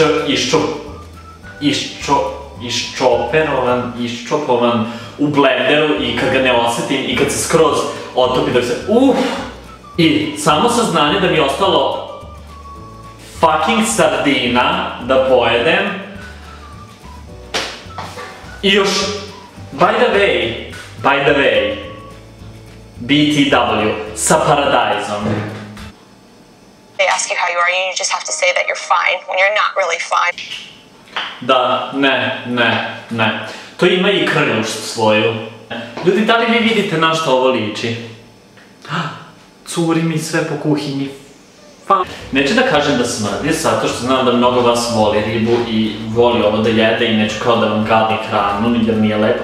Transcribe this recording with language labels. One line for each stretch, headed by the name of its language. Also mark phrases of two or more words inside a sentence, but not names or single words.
Serbian: iščopovan u blenderu i kad ga ne osjetim i kad se skroz otopi dok se i samo saznanje da mi je ostalo fucking sardina da pojedem i još
English: by the way
Serbian: BTW sa paradajzom.
English: They ask you how you are and you just have to say that you're fine when you're not really fine.
Serbian: Da, ne. To ima i krljušt svoju. Ljudi, da li vi vidite na što ovo liči? Curi mi sve po kuhinji. Neću da kažem da smrdi, zato što znam da mnogo vas voli ribu i voli ovo da jede i neću kao da vam gadi hranu, jer nije lepo.